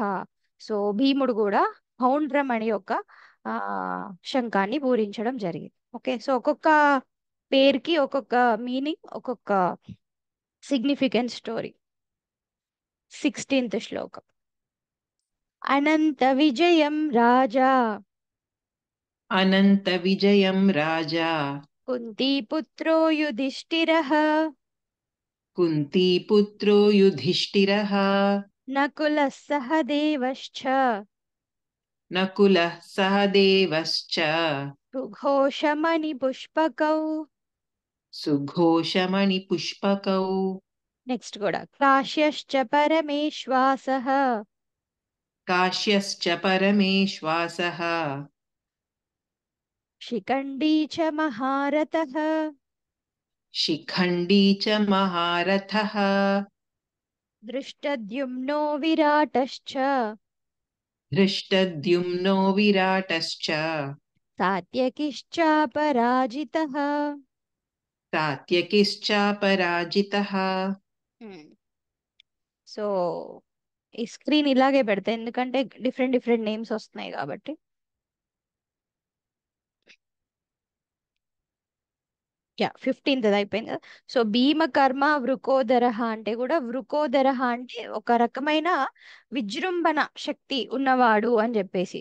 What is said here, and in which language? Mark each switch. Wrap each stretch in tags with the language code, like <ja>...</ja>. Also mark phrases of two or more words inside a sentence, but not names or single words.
<te>సో భీముడు కూడా పౌండ్రం అని ఒక ఆ శంఖాన్ని పూరించడం జరిగింది. ఓకే, సో ఒక్కొక్క పేరుకి ఒక్కొక్క మీనింగ్, ఒక్కొక్క</te> <en>significant story.</en> <te>16th శ్లోకం.</te> <sa>అనంత విజయం రాజా अनन्तविजयं राजा కుంతీపుత్రో యుధిష్ఠిరః कुन्तीपुत्रो युधिष्ठिरः నకులः సహదేవశ్చ नकुलः सहदेवश्च సుఘోషమణి పుష్పకౌ. सुघोषमणिपुष्पकौ</sa> <te>నెక్స్ట్ కూడా</te> <sa>కాశ్యశ్చ పరమేశ్వాసః काश्यश्च परमेश्वासः शिखण्डी च महारथः शिखण्डी च महारथः दृष्टद्युम्नो विराटश्च धृष्टद्युम्नो विराटश्च सात्यकिश्चापराजितः. सात्यकिश्चापराजितः</sa> <te>సో ఈ స్క్రీన్ ఇలాగే పెడతా ఎందుకంటే</te> <en>different different names</en> <te>వస్తున్నాయి కాబట్టి. యా 15th అయిపోయింది కదా. సో</te> <sa>భీమకర్మ వృకోదరః</sa> <te>అంటే కూడా, వృకోదరః అంటే ఒక రకమైన విజృంభణ శక్తి ఉన్నవాడు అని చెప్పేసి.</te>